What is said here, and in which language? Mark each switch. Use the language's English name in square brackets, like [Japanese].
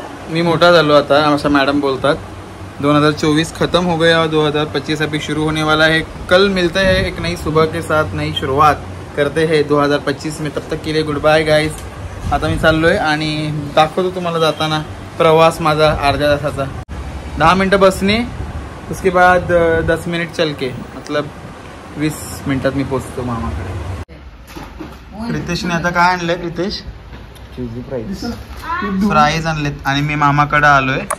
[Marathi] मी मोठा झालो आता असं मॅडम बोलतात. [Hindi] 2024 खत्म हो गया और 2025 अभी शुरू होने वाला है. कल मिलते हैं एक नई सुबह के साथ, नई शुरुआत करते हैं 2025 में. तब तक के लिए गुड बाय गाइस. [Marathi] आता मी चाललोय आणि दाखवतो तुम्हाला जाताना प्रवास माझा अर्ध्या तासाचा. [Hindi] 10 मिनटं बसने, उसके बाद 10 मिनिट चल के, मतलब [Marathi] 20 मिनिटात मी पोचतो मामाकडे. रितेशने आता काय आणलंय? रितेश फ्राईज आणलेत आणि मी मामाकडे आलोय.